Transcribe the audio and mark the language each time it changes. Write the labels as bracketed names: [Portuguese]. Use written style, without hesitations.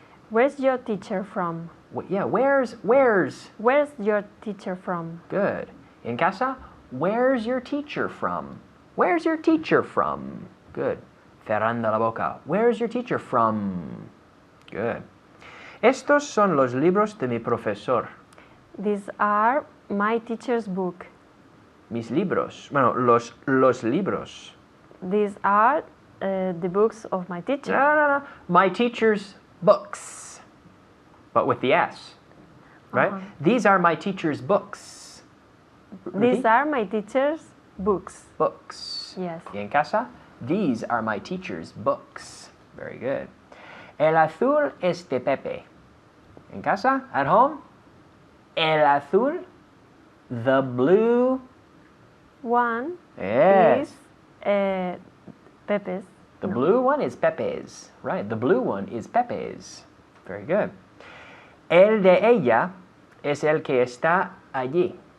[English] Where's your teacher from? Yeah, where's? Where's your teacher from? Good. [Spanish] En casa, [English] where's your teacher from? Where's your teacher from? Good. [Spanish] Cerrando la boca. [English] Where's your teacher from? Good. [Spanish] Estos son los libros de mi profesor. [English] These are my teacher's book. [Spanish] Mis libros. Bueno, los libros. [English] These are the books of my teacher. No. My teacher's books. But with the S. Right? These are my teacher's books. These are my teacher's books. Books. Yes. [Spanish] Y en casa, [English] these are my teacher's books. Very good. [Spanish] El azul es de Pepe. En casa, [English] at home, [Spanish] el azul, [English] the blue. One Yes. is Pepe's. The blue one is Pepe's. Right, the blue one is Pepe's. Very good. [Spanish] El de ella es el que está allí.